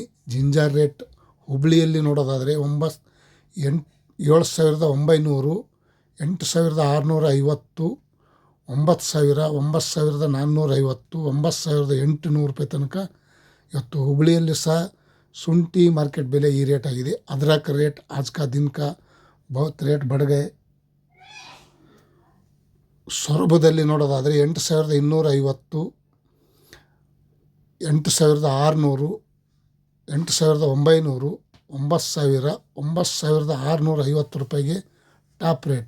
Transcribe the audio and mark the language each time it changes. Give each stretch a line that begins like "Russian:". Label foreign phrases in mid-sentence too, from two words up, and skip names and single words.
English: ginger rate
Kannada: ಹುಬ್ಳಿಯಲ್ಲಿ ನೋಡೋದಾದರೆ 7,900, 8,650, 9,000, 9,450, 9,800 ರೂಪಾಯಿ ತನಕ ಇವತ್ತು ಹುಬ್ಳಿಯಲ್ಲಿ ಸಹ ಶುಂಠಿ ಮಾರ್ಕೆಟ್ ಬೆಲೆ ಈ ರೇಟ್ ಆಗಿದೆ.
Hindi: अदरक रेट आज का दिन का बहुत ರೇಟ್ बढ़ गए.
Kannada: ಸೊರಬದಲ್ಲಿ ನೋಡೋದಾದರೆ 8,250, 8,600, 8,900, 9,000, 9,650 ರೂಪಾಯಿಗೆ
English: top rate.